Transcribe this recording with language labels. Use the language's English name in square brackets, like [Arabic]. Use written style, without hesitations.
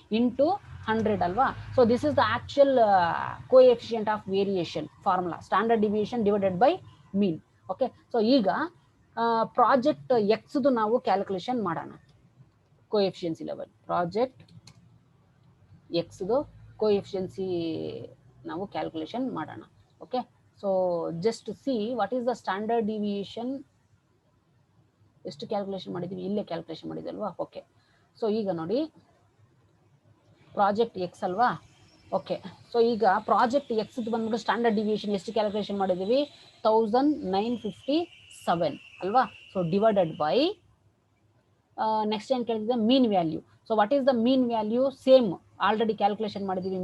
[English] Into 100 ಅಲ್ವಾ. So this is the actual coefficient of variation formula, standard deviation divided by mean. [Kannada] Okay, so ಈಗ project ಎಕ್ಸ್ದು ನಾವು calculation ಮಾಡೋಣ. ಕೋಎಫಿಷಿಯನ್ಸಿ level project ಎಕ್ಸ್ದು ಕೋಎಫಿಷಿಯನ್ಸಿ ನಾವು calculation ಮಾಡೋಣ. [English] okay, so just to see what is the standard deviation, [Kannada] ಎಷ್ಟು calculation ಮಾಡಿದೀವಿ, ಇಲ್ಲೇ calculation ಮಾಡಿದಲ್ವಾ. [English] okay, [Kannada] so ಈಗ ನೋಡಿ ಪ್ರಾಜೆಕ್ಟ್ ಎಕ್ಸ್ ಅಲ್ವಾ. ಓಕೆ, ಸೊ ಈಗ ಪ್ರಾಜೆಕ್ಟ್ ಎಕ್ಸ್ ಬಂದ್ಬಿಟ್ಟು ಸ್ಟ್ಯಾಂಡರ್ಡ್ ಡಿವಿಯೇಷನ್ ಎಷ್ಟು ಕ್ಯಾಲ್ಕುಲೇಷನ್ ಮಾಡಿದ್ದೀವಿ, 1957 ಅಲ್ವಾ. ಸೊ ಡಿವೈಡೆಡ್ ಬೈ ನೆಕ್ಸ್ಟ್ ಏನು ಕೇಳಿದ್ರೆ ಮೀನ್ value. [English] So what is the mean value, same already calculation ಮಾಡಿದ್ದೀವಿ.